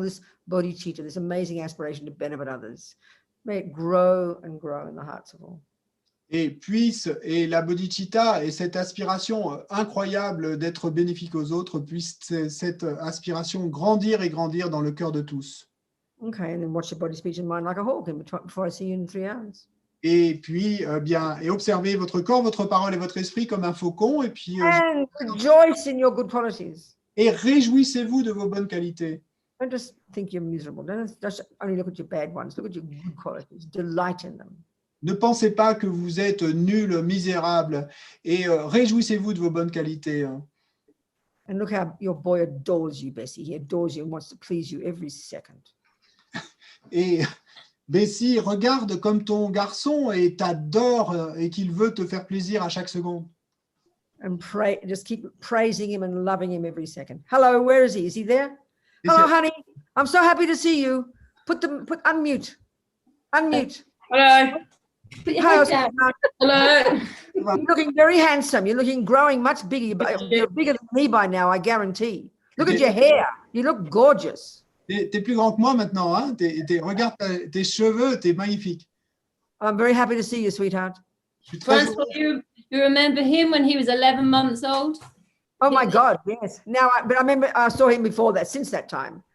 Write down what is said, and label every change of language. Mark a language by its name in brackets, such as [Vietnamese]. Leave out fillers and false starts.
[English] this bodhicitta, this amazing aspiration to benefit others, may it grow and grow in the hearts of all. [French] Et la bodhicitta et cette aspiration incroyable d'être bénéfique aux autres, puisse cette aspiration grandir et grandir dans le cœur de tous. [English] Okay, and then watch your body, speech, and mind like a hawk before I see you in 3 hours. [French] Et puis, et observez votre corps, votre parole et votre esprit comme un faucon. Et puis, [English] And rejoice in your good qualities. [French] et réjouissez-vous de vos bonnes qualités. [English] Don't just think you're miserable. Don't just only look at your bad ones. Look at your good qualities. Delight in them. [French] Ne pensez pas que vous êtes nul, misérable, et réjouissez-vous de vos bonnes qualités. [English] And look how your boy adores you, Bessie. He adores you and wants to please you every second. [French] Et Bessie, regarde comme ton garçon et t'adore et qu'il veut te faire plaisir à chaque seconde. [English] And pray, just keep praising him and loving him every second. Hello, where is he? Is he there? Hello, honey. I'm so happy to see you. Unmute. Unmute. Hello. Put your head down. Hello. You're looking very handsome. You're looking growing much bigger. You're bigger than me by now, I guarantee. Look at your hair. You look gorgeous. [French] T'es plus grand que moi maintenant, hein? Regarde tes cheveux, t'es magnifique. [English] I'm very happy to see you, sweetheart. [French] Je suis très [English] Francois, you remember him when he was 11 months old? Oh my God, yes. But I remember I saw him before that, since that time.